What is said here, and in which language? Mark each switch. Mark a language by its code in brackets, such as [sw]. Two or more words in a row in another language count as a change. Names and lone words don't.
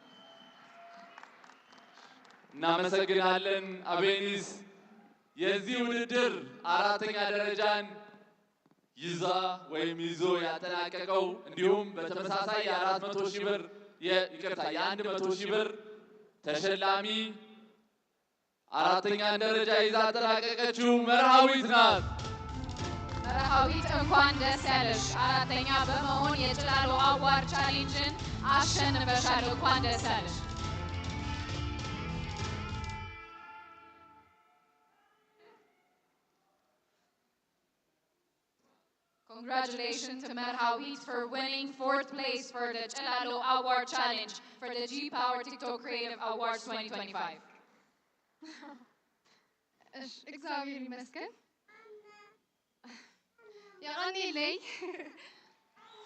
[am] እናመሰግናለን አቤኒስ። የዚህ ውድድር 4ኛ ደረጃን ይዛ ወይም ይዞ ያጠናቀቀው እንዲሁም በተመሳሳይ የ400,000 ብር የ100,000 ብር ተሸላሚ 4ኛ ደረጃ ይዛ ያጠናቀቀችው መርሃዊት ናት። መርሃዊት እንኳን ደስ ያለሽ። 4ኛ በመሆን የጭላሎ አዋርድ ቻሌንጅን አሸንፈሻል። እንኳን ደስ ያለሽ። [en] Congratulations to Merhawit for winning 4th place for the Chilalo Award Challenge for the G Power TikTok Creative Awards 2025. [am] እግዚአብሔር ይመስገን። ያኔ ላይ